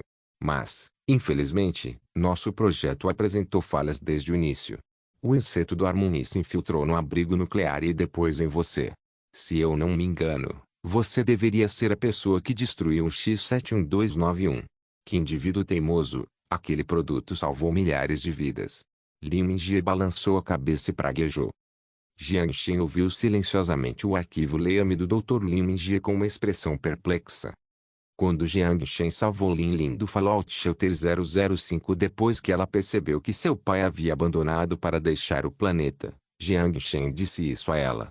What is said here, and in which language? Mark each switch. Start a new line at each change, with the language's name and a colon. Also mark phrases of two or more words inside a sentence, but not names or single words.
Portuguese: Mas, infelizmente, nosso projeto apresentou falhas desde o início. O inseto do Harmony se infiltrou no abrigo nuclear e depois em você. Se eu não me engano, você deveria ser a pessoa que destruiu o X-71291. Que indivíduo teimoso, aquele produto salvou milhares de vidas. Lin Mingjie balançou a cabeça e praguejou. Jiang Shen ouviu silenciosamente o arquivo Leia-me do Dr. Lin Mingjie com uma expressão perplexa. Quando Jiang Shen salvou Lin Lin do Fallout Shelter 005 depois que ela percebeu que seu pai havia abandonado para deixar o planeta, Jiang Shen disse isso a ela.